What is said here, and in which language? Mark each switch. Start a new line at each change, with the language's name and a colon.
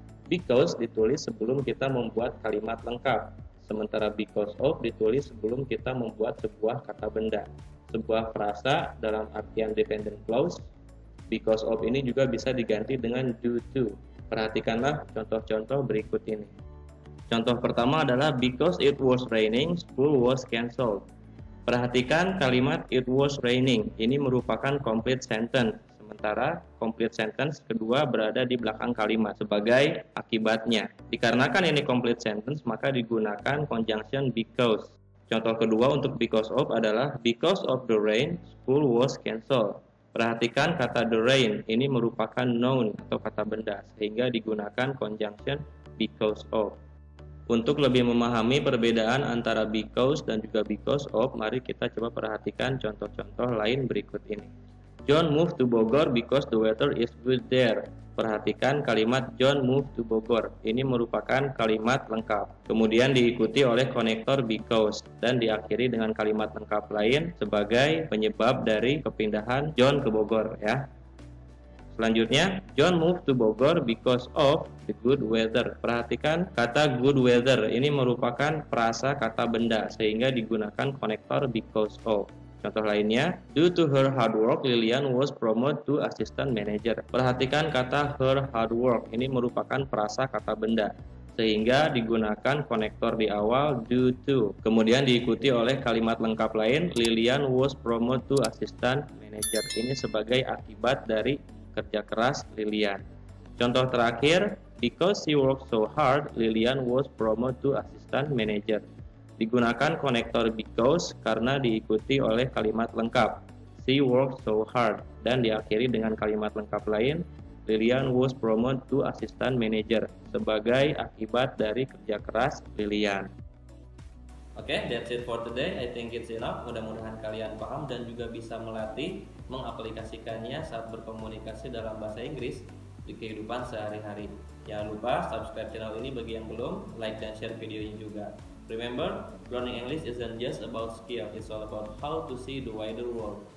Indonesian: Because ditulis sebelum kita membuat kalimat lengkap. Sementara because of ditulis sebelum kita membuat sebuah kata benda, sebuah frasa dalam artian dependent clause. Because of ini juga bisa diganti dengan due to. Perhatikanlah contoh-contoh berikut ini. Contoh pertama adalah
English: because it was raining, school was cancelled.
Indonesian: Perhatikan kalimat
English: it was raining.
Indonesian: Ini merupakan complete sentence. Sementara complete sentence kedua berada di belakang kalimat sebagai akibatnya. Dikarenakan ini complete sentence, maka digunakan conjunction because. Contoh kedua untuk
English: because of
Indonesian: adalah
English: because of the rain, school was cancelled.
Indonesian: Perhatikan kata the rain, ini merupakan noun atau kata benda, sehingga digunakan conjunction because of. Untuk lebih memahami perbedaan antara because dan juga because of, mari kita coba perhatikan contoh-contoh lain berikut ini.
English: John moved to Bogor because the weather is good there.
Indonesian: Perhatikan kalimat
English: John moved to Bogor.
Indonesian: Ini merupakan kalimat lengkap. Kemudian diikuti oleh konektor because dan diakhiri dengan kalimat lengkap lain sebagai penyebab dari kepindahan John ke Bogor ya. Selanjutnya,
English: John moved to Bogor because of the good weather.
Indonesian: Perhatikan kata good weather ini merupakan frasa kata benda sehingga digunakan konektor because of. Contoh lainnya,
English: due to her hard work, Lilian was promoted to assistant manager.
Indonesian: Perhatikan kata
English: her hard work,
Indonesian: ini merupakan frasa kata benda, sehingga digunakan konektor di awal due to. Kemudian diikuti oleh kalimat lengkap lain,
English: Lilian was promoted to assistant manager.
Indonesian: Ini sebagai akibat dari kerja keras Lilian. Contoh terakhir,
English: because she worked so hard, Lilian was promoted to assistant manager.
Indonesian: Digunakan konektor because karena diikuti oleh kalimat lengkap
English: she worked so hard
Indonesian: dan diakhiri dengan kalimat lengkap lain
English: Lilian was promoted to assistant manager
Indonesian: sebagai akibat dari kerja keras Lilian.
English: Oke, that's it for today. I think it's enough.
Indonesian: Mudah-mudahan kalian paham dan juga bisa melatih mengaplikasikannya saat berkomunikasi dalam bahasa Inggris di kehidupan sehari-hari. Jangan lupa subscribe channel ini bagi yang belum, like dan share videonya juga.
English: Remember, learning English isn't just about skill, it's all about how to see the wider world.